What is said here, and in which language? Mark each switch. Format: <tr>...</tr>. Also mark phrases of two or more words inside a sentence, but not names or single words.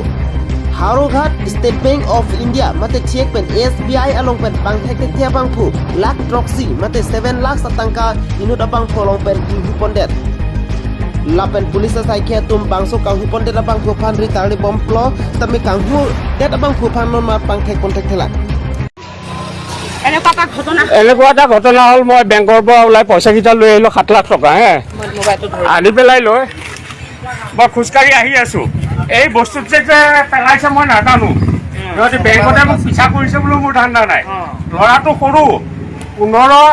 <mjw>Harughat State Bank of India mate check pen SBI along pen bank thek thek bang phu lakh proxy mate 7 lakh satangka inut abang polong pen hu pondet. Lapen police sai khe tum bangso kang hu pondet abang phu phan ri tari bom plo tami kang hu det abang phu phan non ma bank thek pon thek thela.</mjw> <as>এনেকুৱা এটা ঘটনা হ'ল মই বেংকৰ পৰা ওলাই পইচা কেইটা লৈ আহিলোঁ 7 লাখ টকা আনি পেলাই লৈ মই খোজকাঢ়ি আহি আছোঁ এই বস্তুটো যে পেলাইছে মই নাজানো সিহঁতে বেংকতে মোক পিছা কৰিছে বোলো মোৰ ধান্দা নাই ল'ৰাটো সৰু 15,</as>